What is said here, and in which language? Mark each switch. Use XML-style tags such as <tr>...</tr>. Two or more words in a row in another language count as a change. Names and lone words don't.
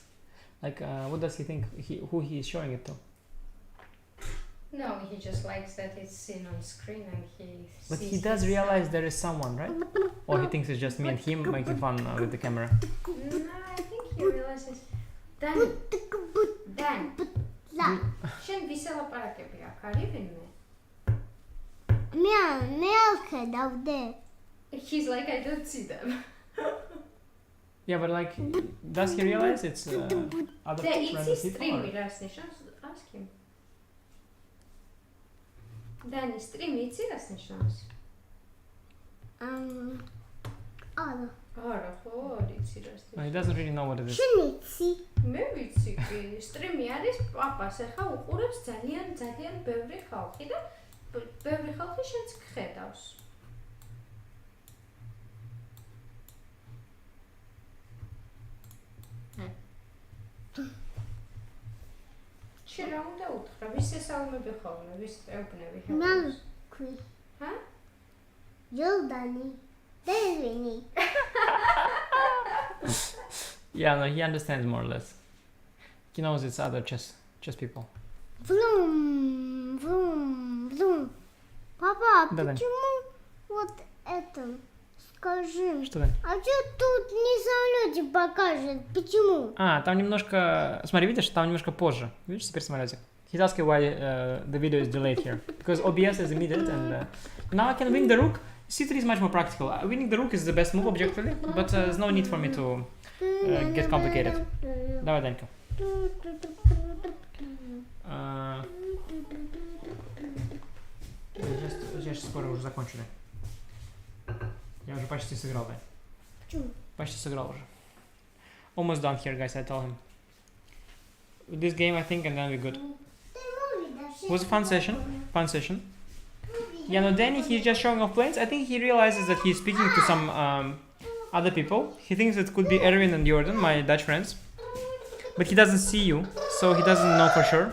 <en>Like, what does he think? Who he is showing it to? No, he just likes that it's seen on screen and he But sees he does himself. realize there is someone, right? Or he thinks it's just me and him making fun with the camera. No, I think he realizes. Dan,</en> <ka>შენ ვისელაპარაკები აქ არის ვინმე? მე არ ხედავდე.</ka> <en>He's like, I don't see them. Yeah, but like, does he realize it's other</en> <ka>და</ka> <en>random</en> <ka>იცი</ka> <en>people?</en> <ka>სტრიმი რას ნიშნავს?</ka> <en>Ask him.</en> <ka>დანი, სტრიმი იცი რას ნიშნავს? არა. არა, ხო, არ იცი რას</ka> <en>No, he</en> <ka>ნიშნავს.</ka> <en>doesn't really know what it is.</en> <ka>შენ იცი? მე ვიცი კი, სტრიმი არის პაპას, ახლა უყურებს ძალიან ბევრი ხალხი და ბევრი ხალხი შენც გხედავს. შენ რა უნდა უთხრა? ვის ესალმები ხოლმე, ვის ეუბნები მე ხელს? ქვი. ჰა? ჯორდანი. დევინი.</ka> <en>Yeah, no, he understands more or less. He knows it's other chess people. Vroom.</en> <ru>Папа, Да-да. почему вот это? Скажи. Что там? А что тут не самолете покажет? Почему? Там немножко... Смотри, видишь, там немножко позже. Видишь, теперь самолетик.</ru> <en>He's asking why the video is delayed here. Because OBS is immediate and... now I can win the rook. C3 is much more practical. Winning the rook is the best move objectively, but there's no need for me to get complicated.</en> <ru>Давай, Данька. Я сейчас скоро уже закончу, да. Я уже почти сыграл, да. Почему? Почти сыграл уже.</ru> <en>Almost done here, guys, I told him. With this game, I think, and then we're good. It was a fun session. Yeah, no, Danny, he's just showing off planes. I think he realizes that he's speaking to some other people. He thinks it could be Erwin and Jordan, my Dutch friends. But he doesn't see you, so he doesn't know for sure.</en>